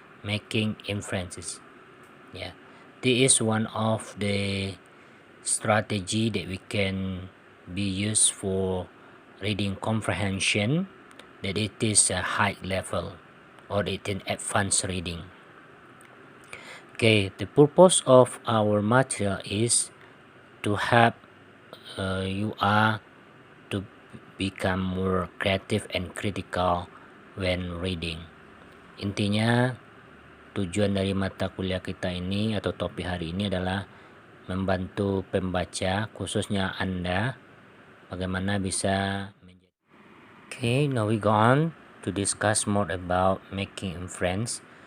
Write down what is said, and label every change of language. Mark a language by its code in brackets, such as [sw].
[en] Yeah, this is one of the strategy that we can be used for reading comprehension, that it is a high level or it is advanced reading. Okay, the purpose of our material is to help you are to become more creative and critical when reading. [id] Intinya tujuan dari mata kuliah kita ini atau topik hari ini adalah membantu pembaca, khususnya Anda, bagaimana bisa menjadi. [en] Okay, now we go on to discuss more about making inference.